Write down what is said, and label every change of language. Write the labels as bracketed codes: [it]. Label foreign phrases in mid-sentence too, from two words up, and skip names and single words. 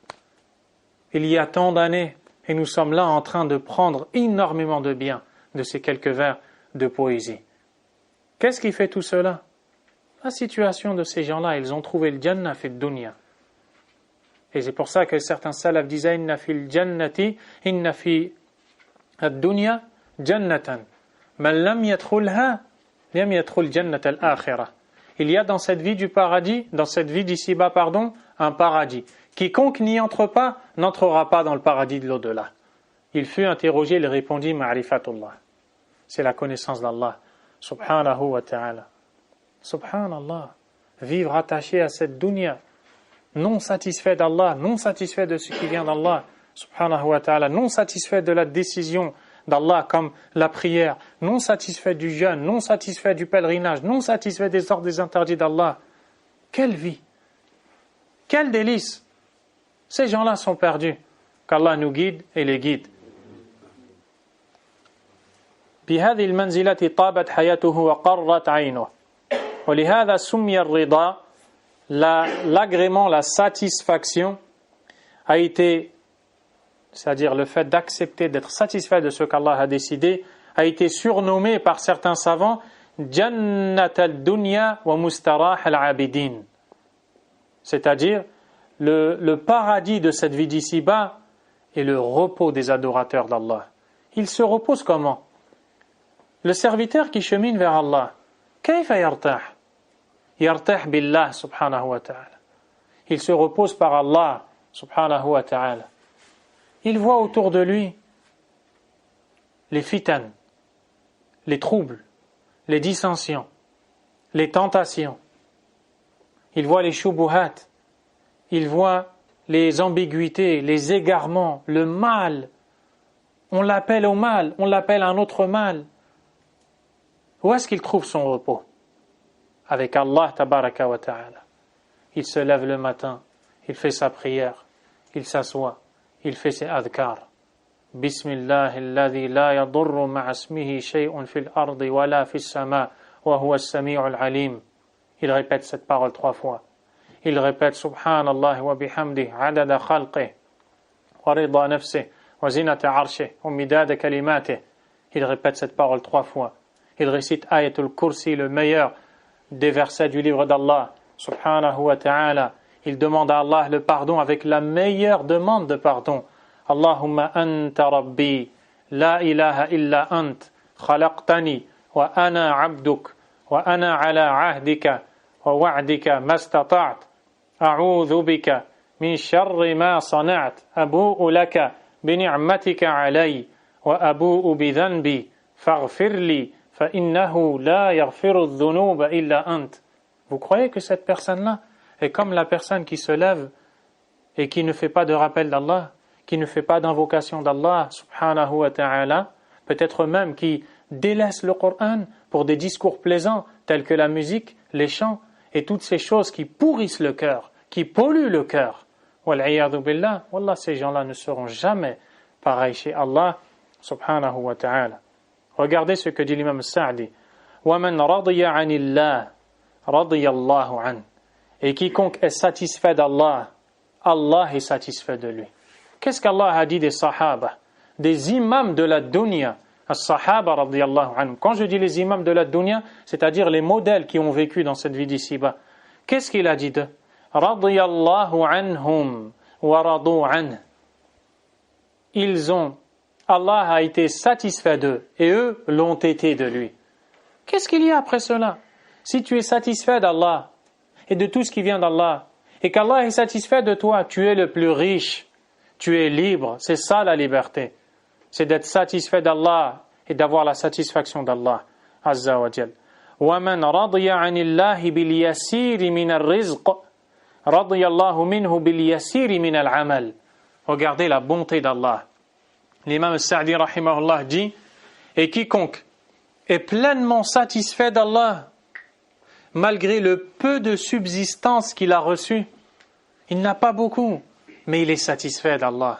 [fr] Il y a tant d'années, et nous sommes là en train de prendre énormément de bien de ces quelques vers de poésie. Qu'est-ce qui fait tout cela? La situation de ces gens-là, ils ont trouvé le [ar] جنة في دنيا. [fr] Et c'est pour ça que certains salafs disaient [ar] إن في الجنة، إن في الدنيا جنة. من لم يدخلها، لم يدخل جنة الآخرة. [fr] Il y a dans cette vie du paradis, dans cette vie d'ici-bas, un paradis. Quiconque n'y entre pas, n'entrera pas dans le paradis de l'au-delà. Il fut interrogé, il répondit ma'rifatullah. C'est la connaissance d'Allah, [ar] سبحانه وتعالى. [fr] Subhanallah. Vivre attaché à cette dunya, non satisfait d'Allah, non satisfait de ce qui vient d'Allah, [ar] سبحانه وتعالى, [fr] non satisfait de la décision d'Allah comme la prière, non satisfait du jeûne, non satisfait du pèlerinage, non satisfait des ordres des interdits d'Allah. Quelle vie! Quel délice! Ces gens-là sont perdus. Qu'Allah nous guide et les guide. [ar] بهذه المنزلة طابت حياته وقرت عينه ولهذا سمي الرضا [fr] l'agrément, la satisfaction a été, c'est-à-dire le fait d'accepter, d'être satisfait de ce qu'Allah a décidé, a été surnommé par certains savants [ar] جنة الدنيا ومستراح العابدين, [fr] c'est-à-dire le paradis de cette vie d'ici-bas et le repos des adorateurs d'Allah. Il se repose comment? Le serviteur qui chemine vers Allah, [ar] كيف يرتاح? يرتاح بالله سبحانه وتعالى. [fr] Il se repose par Allah [ar] سبحانه وتعالى. [fr] Il voit autour de lui les fitan, les troubles, les dissensions, les tentations. Il voit les shubuhat, il voit les ambiguïtés, les égarements, le mal. On l'appelle au mal, on l'appelle un autre mal. Où est-ce qu'il trouve son repos? Avec Allah [ar] تبارك وتعالى. [fr] Il se lève le matin, il fait sa prière, il s'assoit, il fait ses adhkar. [ar] بسم الله الذي لا يضر مع اسمه شيء في الأرض ولا في السماء وهو السميع العليم. [fr] Il répète cette parole 3 fois. Il répète [ar] سبحان الله وبحمده عدد خلقه ورضا نفسه وزنة عرشه ومداد كلماته. [fr] Il répète cette parole 3 fois. Il récite Ayatul Kursi, le meilleur des versets du livre d'Allah, [ar] سبحانه وتعالى. [fr] Il demande à Allah le pardon avec la meilleure demande de pardon. [ar] اللهم أنت ربي، لا إله إلا أنت، خلقتني، وأنا عبدك، وأنا على عهدك، ووعدك ما استطعت، أعوذ بك، من شر ما صنعت، أبوء لك، بنعمتك علي، وأبوء بذنبي، فاغفر لي، فإنه لا يغفر الذنوب إلا أنت. [fr] Vous croyez que cette personne-là est comme la personne qui se lève et qui ne fait pas de rappel d'Allah, qui ne fait pas d'invocation d'Allah, [ar] سبحانه وتعالى, [fr] peut-être même qui délaisse le Coran pour des discours plaisants tels que la musique, les chants et toutes ces choses qui pourrissent le cœur, qui polluent le cœur. [ar] والعياذ بالله، والله, [fr] ces gens-là ne seront jamais pareils chez Allah, [ar] سبحانه وتعالى. [fr] Regardez ce que dit l'imam Sa'di. [ar] وَمَنْ رَضِيَ عَنِ اللَّهِ رَضِيَ اللَّهُ عَنْهُ. [fr] Et quiconque est satisfait d'Allah, Allah est satisfait de lui. Qu'est-ce qu'Allah a dit des sahaba, des imams de la dunya, [ar] الصحابة رضي الله عنهم. [fr] Quand je dis les imams de la dunya, c'est-à-dire les modèles qui ont vécu dans cette vie d'ici-bas. Qu'est-ce qu'il a dit d'eux? [ar] رضي الله عنهم ورضوا عنه. [fr] Allah a été satisfait d'eux et eux l'ont été de lui. Qu'est-ce qu'il y a après cela? Si tu es satisfait d'Allah et de tout ce qui vient d'Allah et qu'Allah est satisfait de toi, tu es le plus riche, tu es libre. C'est ça la liberté. C'est d'être satisfait d'Allah et d'avoir la satisfaction d'Allah [ar] عز وجل. وَمَنْ رَضِيَ عَنِ اللَّهِ بِالْيَسِيرِ مِنَ الرِّزْقِ رَضِيَ اللَّهُ مِنْهُ بِالْيَسِيرِ مِنَ الْعَمَلِ. [fr] Regardez la bonté d'Allah. L'imam Sa'di rahimahullah dit, et quiconque est pleinement satisfait d'Allah malgré le peu de subsistance qu'il a reçu, il n'a pas beaucoup, mais il est satisfait d'Allah.